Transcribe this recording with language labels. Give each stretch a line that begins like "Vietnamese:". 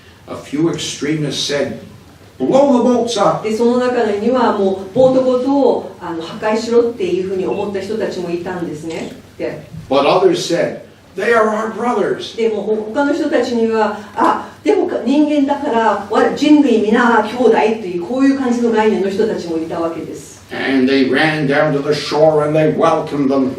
English: A few extremists said, "Blow the boats up."
Japanese: でその中にはもうボートごとを破壊しろっていうふうに思った人たちもいたんですね。で
English: But others said, "They are our brothers."
Japanese: でも他の人たちにはでも人間だから人類皆兄弟というこういう感じの概念の人たちもいたわけです。
English: And they ran down to the shore and they welcomed them.